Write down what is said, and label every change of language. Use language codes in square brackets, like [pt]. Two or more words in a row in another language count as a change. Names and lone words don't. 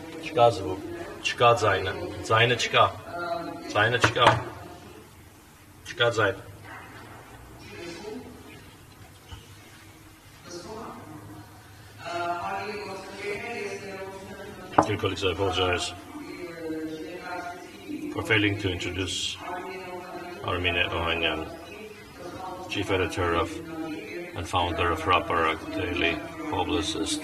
[hy] Չկա զվուկ, չկա ձայնը, ձայնը չկա, ձայնը չկա, չկա ձայն. [en] Dear colleagues, I apologize for failing to introduce Armenia Ohanyan, Chief Editor of and founder of Rapper, daily publicist.